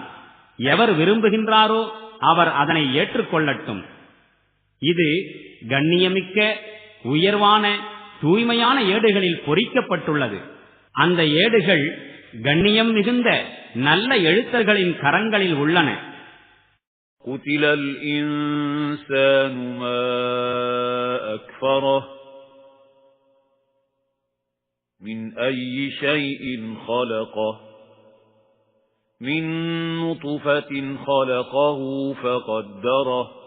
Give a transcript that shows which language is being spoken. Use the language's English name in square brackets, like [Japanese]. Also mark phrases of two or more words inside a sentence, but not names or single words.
[Tamil] எவர் விரும்புகின்றாரோ அவர் அதனை ஏற்றுக்கொள்ளட்டும். இது கண்ணியமிக்க உயர்வான தூய்மையான ஏடுகளில் பொறிக்கப்பட்டுள்ளது. அந்த ஏடுகள் கண்ணியம் மிகுந்த நல்ல எழுத்தர்களின் கரங்களில் உள்ளன. [Arabic] قُتِلَ الْإِنسَانُ مَا أَكْفَرَهُ مِنْ أَيِّ شَيْءٍ خَلَقَهُ مِنْ نُطْفَةٍ خَلَقَهُ فَقَدَّرَهُ